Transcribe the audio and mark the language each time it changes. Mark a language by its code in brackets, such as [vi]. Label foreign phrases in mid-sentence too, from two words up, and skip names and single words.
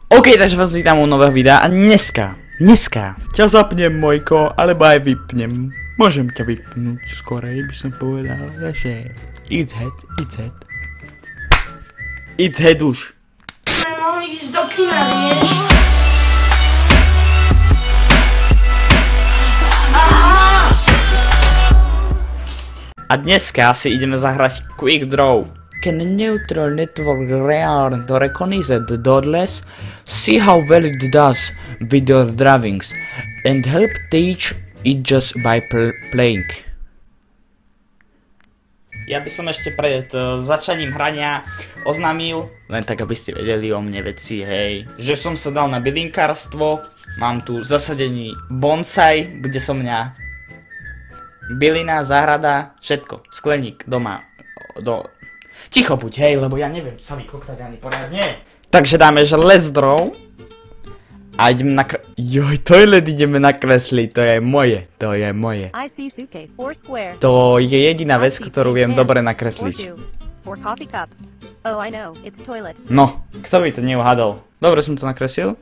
[sk] OK, takže vás vítam u nového videa a dneska ťa zapnem, Mojko, alebo aj vypnem. Môžem ťa vypnúť skorej, by som povedal, že [en] it's head. It's head už. [sk] Mohli ísť do kina, vieš? A dneska si ideme zahrať Quick Draw. [en] Can a neutral network learn to recognize the doodles, see how well it does with your drawings, and help teach it just by playing? [sk] Ja by som ešte pred začaním hrania oznámil, len tak aby ste vedeli o mne veci, hej, že som sa dal na bylinkárstvo, mám tu zasadený bonsai, bude so mňa bylina, záhrada, všetko, skleník, doma, Ticho buď, hej, lebo ja neviem sa vykoktať ani poriadne. Takže dáme, že [en] let's draw. [sk] A ideme Joj, toilet ideme nakresliť, to je moje. To je jediná vec, ktorú viem dobre nakresliť. No, kto by to neuhadol? Dobre som to nakreslil.